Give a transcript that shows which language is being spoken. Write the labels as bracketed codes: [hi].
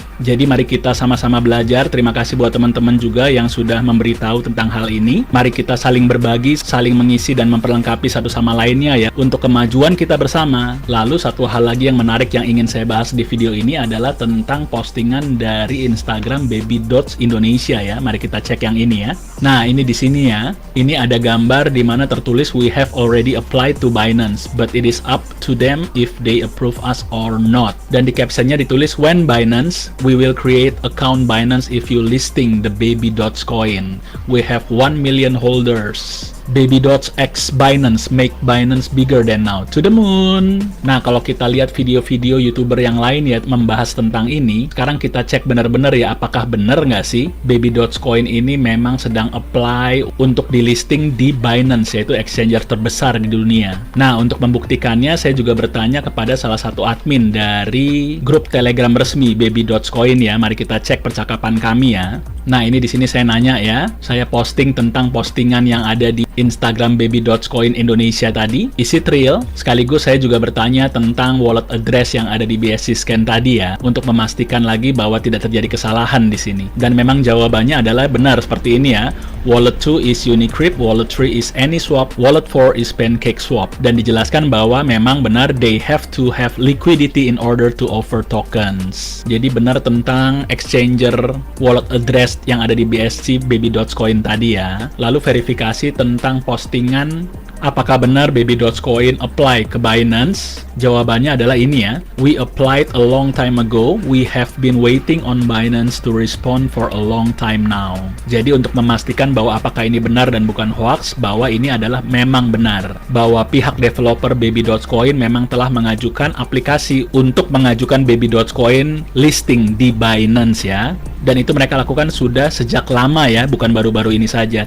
[id] Jadi mari kita sama-sama belajar. Terima kasih buat teman-teman juga yang sudah memberitahu tentang hal ini. Mari kita saling berbagi, saling mengisi dan memperlengkapi satu sama lainnya ya, untuk kemajuan kita bersama. Lalu satu hal lagi yang menarik yang ingin saya bahas di video ini adalah tentang postingan dari Instagram Baby.Dots Indonesia ya. Mari kita cek yang ini ya. Nah, ini di sini ya. Ini ada gambar di mana tertulis [en] we have already applied to Binance, but it is up to them if they approve us or not. [id] Dan di captionnya ditulis [en] when Binance, we will create account Binance if you listing the Baby.Coin. We have 1 million holders. Baby.Dots X Binance make Binance bigger than now to the moon. [id] Nah, kalau kita lihat video-video YouTuber yang lain ya membahas tentang ini, sekarang kita cek benar-benar ya, apakah benar nggak sih Baby.Coin ini memang sedang apply untuk di listing di Binance, yaitu exchanger terbesar di dunia. Nah, untuk membuktikannya saya juga bertanya kepada salah satu admin dari grup Telegram resmi Baby.Coin ya. Mari kita cek percakapan kami ya. Nah, ini di sini saya nanya ya. Saya posting tentang postingan yang ada di Instagram Baby.Coin Indonesia tadi. [en] Is it real? [id] Sekaligus saya juga bertanya tentang wallet address yang ada di BSC scan tadi ya, untuk memastikan lagi bahwa tidak terjadi kesalahan di sini. Dan memang jawabannya adalah benar seperti ini ya. [en] Wallet 2 is Unicrypt, Wallet 3 is AnySwap, Wallet 4 is PancakeSwap. [id] Dan dijelaskan bahwa memang benar [en] they have to have liquidity in order to offer tokens. [id] Jadi benar tentang exchanger wallet address yang ada di BSC Baby.Coin tadi ya. Lalu verifikasi tentang postingan Apakah benar Baby.coin apply ke Binance? Jawabannya adalah ini ya. [en] We applied a long time ago. We have been waiting on Binance to respond for a long time now. [id] Jadi untuk memastikan bahwa apakah ini benar dan bukan hoax, bahwa ini adalah memang benar. Bahwa pihak developer Baby.coin memang telah mengajukan aplikasi untuk mengajukan Baby.coin listing di Binance ya. Dan itu mereka lakukan sudah sejak lama ya, bukan baru-baru ini saja.